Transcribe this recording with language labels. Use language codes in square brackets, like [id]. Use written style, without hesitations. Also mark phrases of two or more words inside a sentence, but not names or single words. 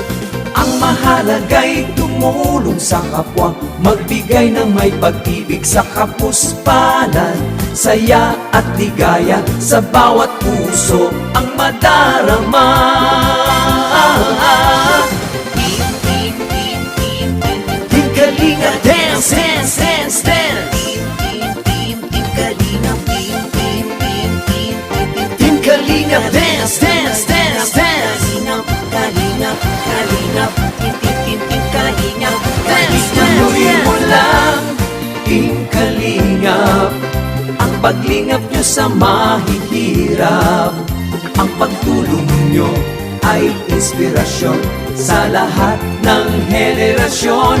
[tl] Ang mahalaga'y tumulong sa kapwa, magbigay ng may pag-ibig sa kapuspalan, saya at ligaya sa bawat puso ang madarama. Team Kalinga, [en] dance, dance, dance, dance. Team Kalinga, dance, dance, dance, dance. [tl] Ituloy mo lang, Team Kalingap, ang paglingap nyo sa mahihirap. Ang pagtulong nyo ay inspirasyon sa lahat ng henerasyon.